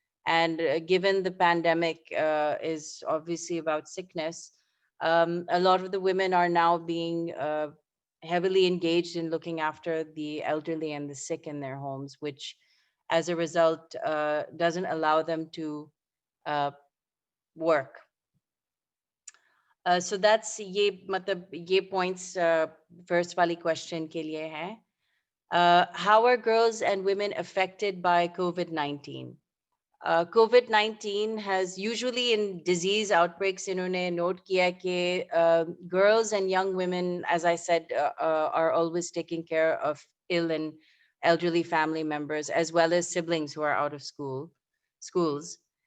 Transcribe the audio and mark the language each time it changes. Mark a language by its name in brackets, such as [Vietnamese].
[English] And given the pandemic is obviously about sickness, a lot of the women are now being heavily engaged in looking after the elderly and the sick in their homes, which as a result doesn't allow them to uh, work. So that's [Hindi] ये मतलब ये points first वाली question के लिए है. [English] How are girls and women affected by COVID-19? COVID-19 has usually in disease outbreaks, [Hindi] इन्होंने note किया कि [English] girls and young women, as I said, are always taking care of ill and elderly family members, as well as siblings who are out of schools.